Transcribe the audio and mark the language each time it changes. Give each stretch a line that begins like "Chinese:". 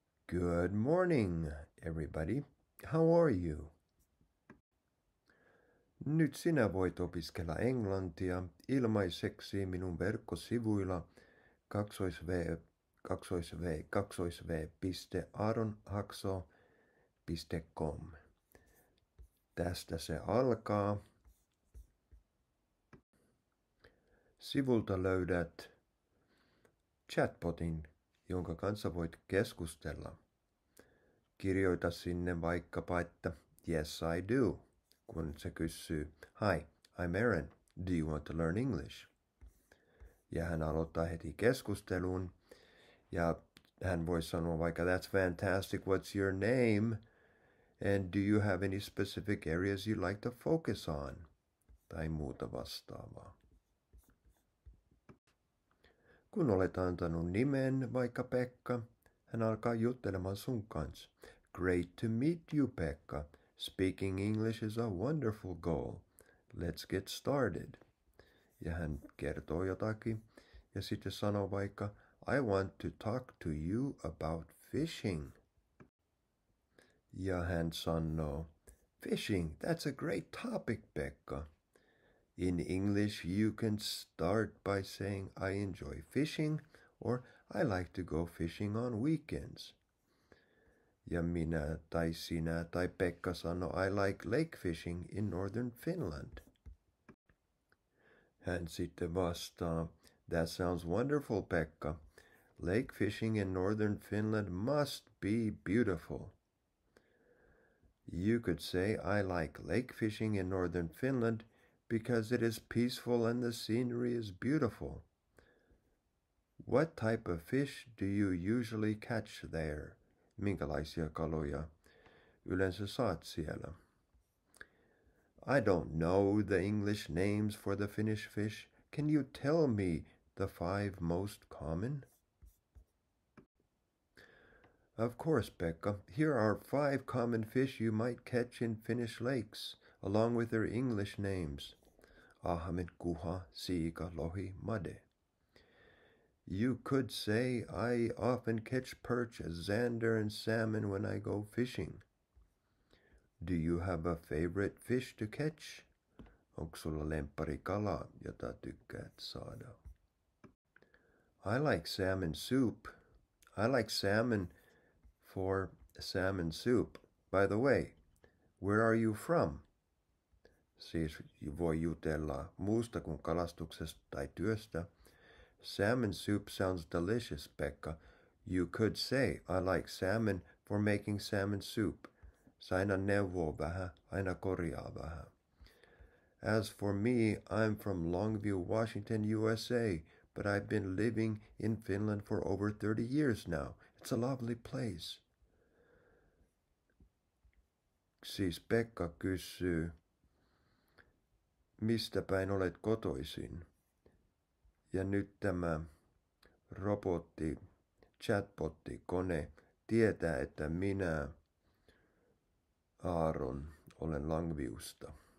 English: Good morning, everybody. How are you?
Finnish: Nyt sinä voit opiskella englantia ilmaiseksi minun verkkosivuilla www.aaronhakso.com. Tästä se alkaa. Sivulta löydät chatbotin, jonka kanssa voit keskustella. Kirjoita sinne vaikkapa, että
English: yes I do,
Finnish: kun se kysyy,
English: hi, I'm Aaron, do you want to learn English?
Finnish: Ja hän aloittaa heti keskustelun, ja hän voi sanoa vaikka,
English: that's fantastic, what's your name? And do you have any specific areas you'd like to focus on?
Finnish: Tai muuta vastaavaa. Kun olet antanut nimen, vaikka Pekka, hän alkaa juttelemaan sun kanssa.
English: Great to meet you, Pekka. Speaking English is a wonderful goal. Let's get started.
Finnish: Ja hän kertoo jotakin ja sitten sanoo vaikka,
English: I want to talk to you about fishing.
Finnish: Ja hän sanoo,
English: fishing, that's a great topic, Pekka. In English, you can start by saying, I enjoy fishing, or I like to go fishing on weekends.
Finnish: Ja minä tai sinä tai Pekka sanoo,
English: I like lake fishing in northern Finland.
Finnish: Hän sitten vastaa,
English: that sounds wonderful,
Finnish: Pekka.
English: Lake fishing in northern Finland must be beautiful. You could say, I like lake fishing in northern Finland because it is peaceful and the scenery is beautiful. What type of fish do you usually catch there?
Finnish: Minkälaisia kaloja yleensä saat siellä?
English: I don't know the English names for the Finnish fish. Can you tell me the 5 most common? Of course, Pekka. Here are 5 common fish you might catch in Finnish lakes, along with their English names.
Finnish: Ahven, kuha, siika, lohi, made.
English: You could say, I often catch perch, zander, and salmon when I go fishing. Do you have a favorite fish to catch?
Finnish: Onko sulla lemppari kala, jota tykkäät saada?
English: I like salmon soup. I like salmon for salmon soup. By the way, where are you from?
Finnish: Siis voi jutella muusta kuin kalastuksesta tai työstä.
English: Salmon soup sounds delicious, Pekka. You could say, I like salmon for making salmon soup.
Finnish: Se aina neuvoo vähän, aina korjaa vähän.
English: As for me, I'm from Longview, Washington, USA, but I've been living in Finland for over 30 years now. It's a lovely place.
Finnish: Siis Pekka kysyy, mistä päin olet kotoisin? Ja nyt tämä robotti, chatbotti, kone tietää, että minä, Aaron, olen Longviewsta.